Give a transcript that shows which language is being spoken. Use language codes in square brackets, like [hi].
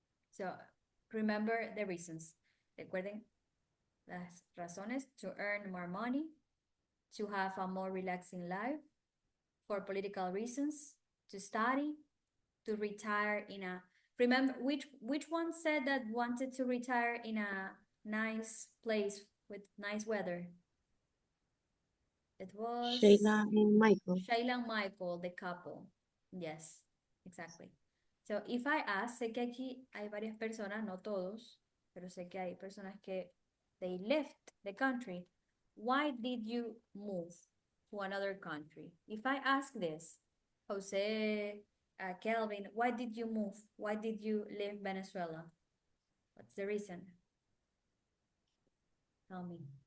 [en] So remember the reasons. [es] Recuerden las razones: [en] to earn more money, to have a more relaxing life, for political reasons, to study, to retire in a, remember which one said that wanted to retire in a nice place with nice weather? It Sheila was and Michael. Shayla and Michael, the couple. Yes, exactly. So if I ask, [es] sé que aquí hay varias personas, no todos, pero sé que hay personas que [en] they left the country. Why did you move to another country? If I ask this, Jose, Kelvin, why did you move? Why did you leave Venezuela? What's the reason? Tell me.